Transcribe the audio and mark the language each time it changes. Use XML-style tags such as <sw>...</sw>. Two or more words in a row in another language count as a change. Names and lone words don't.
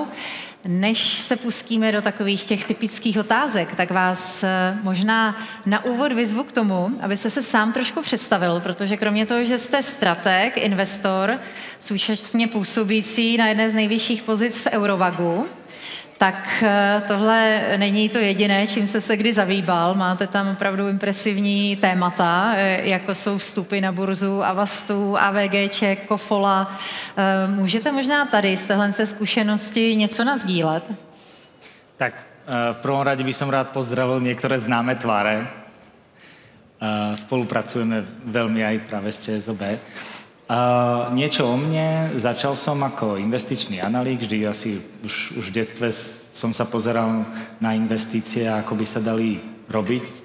<cs>Než se pustíme do takových těch typických otázek, tak vás možná na úvod vyzvu k tomu, abyste se sám trošku představil, protože kromě toho, že jste strateg, investor, současně působící na jedné z nejvyšších pozic v Eurovagu, tak tohle není to jediné, čím jste se kdy zabýval. Máte tam opravdu impresivní témata, jako jsou vstupy na burzu Avastu, AVGček, Kofola. Můžete možná tady z téhle zkušenosti něco nasdílet?</cs> <sk>Tak v prvom rade by som rád pozdravil niektoré známe tváre. Spolupracujeme veľmi aj práve s ČSOB. Niečo o mne. Začal som ako investičný analytik, vždy asi už v detstve som sa pozeral na investície, ako by sa dali robiť.</sk>